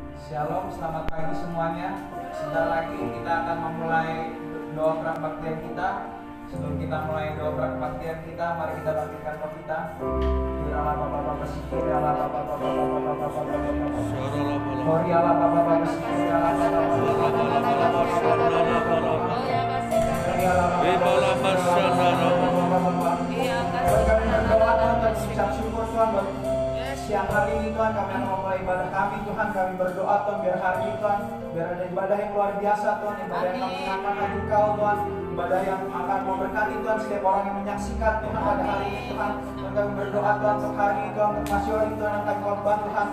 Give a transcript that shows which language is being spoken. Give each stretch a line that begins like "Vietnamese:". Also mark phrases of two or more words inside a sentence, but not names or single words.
Indonesian: Shalom, selamat pagi semuanya. Sebentar lagi kita akan memulai doa prakbaktian kita. Sebelum kita mulai doa prakbaktian kita, mari kita bangkitkan roh kita. Iriala Bapa Bapa Sikir, Iriala Bapa Bapa Bapa Bapa Bapa Bapa. Iriala Bapa Bapa Sikir, Iriala Bapa Bapa Bapa Bapa. Iriala Bapa Bapa. Siang hari ini Tuhan, kami akan memulai ibadah kami Tuhan. Kami berdoa Tuhan, biar hari ini Tuhan, biar ada ibadah yang luar biasa Tuhan. Ibadah yang kami akan hadi Kau Tuhan. Ibadah yang akan memberkati Tuhan setiap orang yang menyaksikan Tuhan pada hari ini Tuhan. Dan kami berdoa Tuhan untuk hari ini Tuhan, untuk Mas Yori Tuhan, yang kami korban Tuhan.